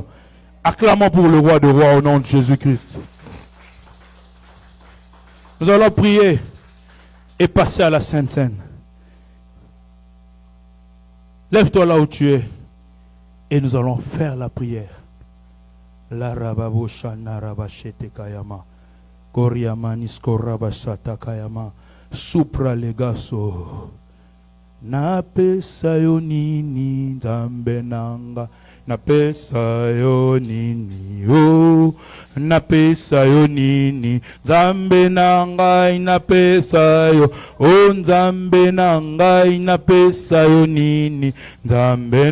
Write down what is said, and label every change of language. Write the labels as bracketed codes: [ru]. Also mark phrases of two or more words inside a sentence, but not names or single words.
[fr] Acclamons pour le roi des rois au nom de Jésus-Christ. Nous allons prier et passer à la Sainte Seine. Lève-toi là où tu es et nous allons faire la prière. La rababo shana rabashete kayama. Koriama nisko rabashata kayama. Supra legaso. [ln] Napesa yo nini nzambe nanga, napesa yo nini o, napesa yo nini nzambe nanga, napesa yo o nzambe nanga, napesa yo nini nzambe